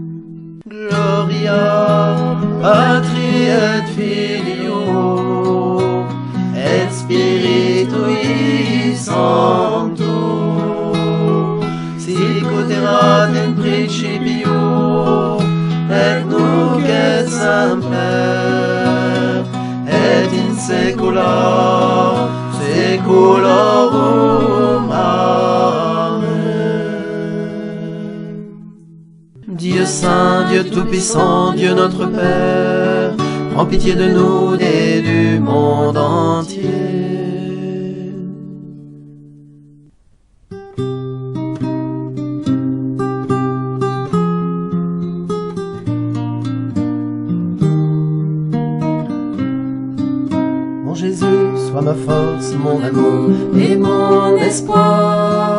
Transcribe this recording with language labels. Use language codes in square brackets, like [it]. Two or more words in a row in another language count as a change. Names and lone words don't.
[la] Gloria Patri et Filio et Spiritui Sancto, sicut erat in principio et nunc et semper et in saecula saeculorum. Amen. [fr] Dieu saint, Dieu tout-puissant, Dieu notre Père, prends pitié de nous et du monde entier. Mon Jésus, sois ma force, mon amour et mon espoir.